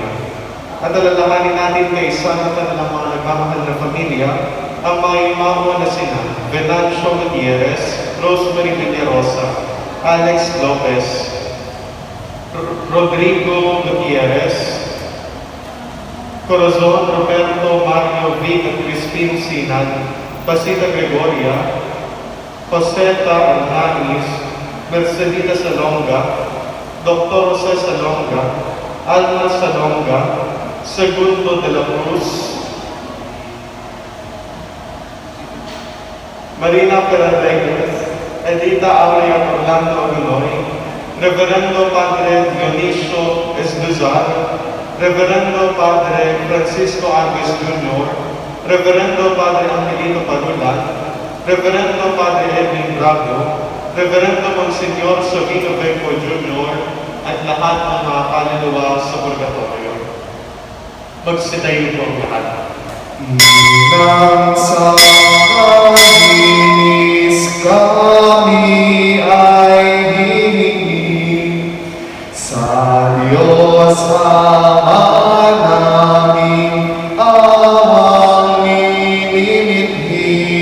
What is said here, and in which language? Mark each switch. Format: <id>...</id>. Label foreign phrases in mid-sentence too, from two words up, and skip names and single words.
<tl>At alalahanin natin kay isa ng kanilang mga nagmamahal na pamilya, ang mga imamo na sina Venancio Gutierrez, Rosemary Villarosa, Alex Lopez, Rodrigo Gutierrez, Corazon Roberto Mario V. at Crispin Sinag, Pasita Gregoria, Joseta Arnanis, Mercedita Salonga, Dr. Jose Salonga, Alma Salonga, Segundo de la Cruz, Marina Perez, Edita Aurea Orlando Aguiloy, Reverendo Padre Dionisio Esduzar, Reverendo Padre Francisco Argues Jr., Reverendo Padre Angelino Padulan, Reverendo Padre Edwin Bravo, Reverendo Monsignor Savino Benco Jr., at lahat ng mga kaluluwa sa purgatorio. Magsitayo po ang lahat. Nang sa kahinis kami ay hihingi sa Diyos Ama namin awang minimithi.</tl>